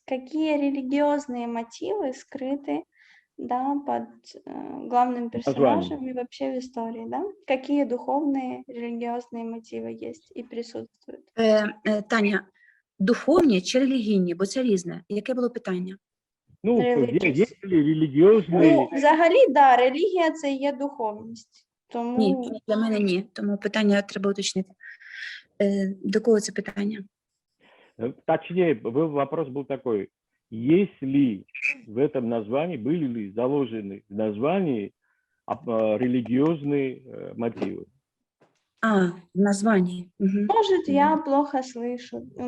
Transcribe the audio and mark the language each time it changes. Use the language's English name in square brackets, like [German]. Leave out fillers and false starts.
[Russian] Какие религиозные мотивы скрыты, да, под главным персонажем и вообще в истории, да? Какие духовные религиозные мотиви есть [Ukrainian] і присутствують? Таня, духовні чи релігійні, бо це різне. Яке було питання? Ну, є релігіозні... Ну, взагалі, да, релігія – це є духовність. Тому... Ні, для мене ні. Тому питання треба уточнити. До кого це питання? [Russian] Точнее, вопрос был такой. Есть ли в этом названии, были ли заложены в названии религиозные мотивы? В названии. Может, я плохо слышу.